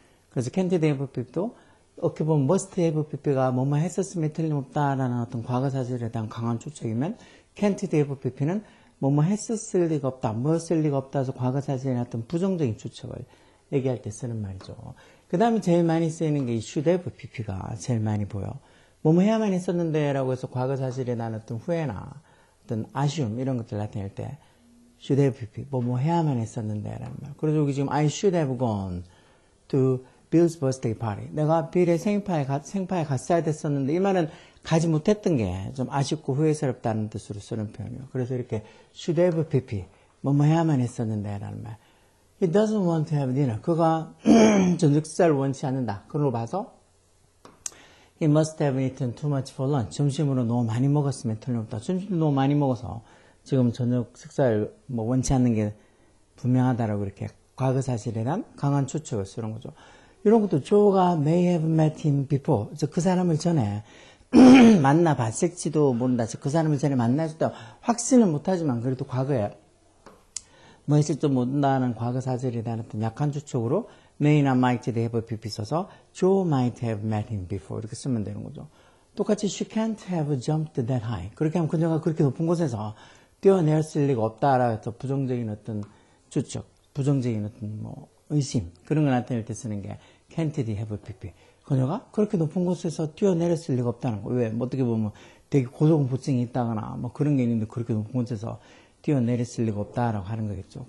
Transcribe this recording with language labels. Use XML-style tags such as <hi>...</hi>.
<ko>그래서 can't 뒤에 have, PP도 어떻게 보면 must have, PP가 뭐뭐 했었음에 틀림없다라는 어떤 과거 사실에 대한 강한 추측이면 can't 뒤에 have, PP는 뭐뭐 했었을 리가 없다, 뭐 했을 리가 없다 해서 과거 사실에 어떤 부정적인 추측을 얘기할 때 쓰는 말이죠. 그 다음에 제일 많이 쓰이는 게 이 should have, PP가 제일 많이 보여. 뭐뭐 해야만 했었는데 라고 해서 과거 사실에 대한 어떤 후회나 어떤 아쉬움 이런 것들 나타낼 때 should have, PP, 뭐뭐 해야만 했었는데 라는 말. 그래서 여기 지금</ko> <en>I should have gone to Bill's birthday party.</en> <ko>내가 빌의 생파에 갔어야 됐었는데 이 말은 가지 못했던 게 좀 아쉽고 후회스럽다는 뜻으로 쓰는 표현이에요. 그래서 이렇게 should have, PP, 뭐뭐 해야만 했었는데 라는 말.</ko> <en>He doesn't want to have dinner.</en> <ko>그가 저녁 식사를 원치 않는다. 그걸로 봐서</ko> <en>He must have eaten too much for lunch.</en> <ko>점심으로 너무 많이 먹었으면 틀림없다. 점심도 너무 많이 먹어서 지금 저녁 식사를 뭐 원치 않는 게 분명하다라고 이렇게 과거 사실에 대한 강한 추측을 쓰는 거죠. 이런 것도</ko> <en>Joe가 may have met him before.</en> <ko>그 사람을 전에 만나봤을지도 모른다. 그 사람을 전에 만났을 때 확신은 못하지만 그래도 과거에 뭐 했을지도 모른다는 과거 사실에 대한 어떤 약한 추측으로 may나 might have, PP 써서</ko> <en>Joe might have met him before</en> <ko>이렇게 쓰면 되는 거죠.</ko> <en>똑같이 she can't have jumped that high.</en> <ko>그렇게 하면 그녀가 그렇게 높은 곳에서 뛰어내렸을 리가 없다라고 해서 부정적인 어떤 추측, 부정적인 어떤 뭐 의심 그런 걸 나타낼 때 쓰는 게 can't have, PP. 그녀가 그렇게 높은 곳에서 뛰어내렸을 리가 없다는 거. 왜? 뭐 어떻게 보면 되게 고소공포증이 있다거나 뭐 그런 게 있는데 그렇게 높은 곳에서 뛰어내렸을 리가 없다라고 하는 거겠죠.</ko>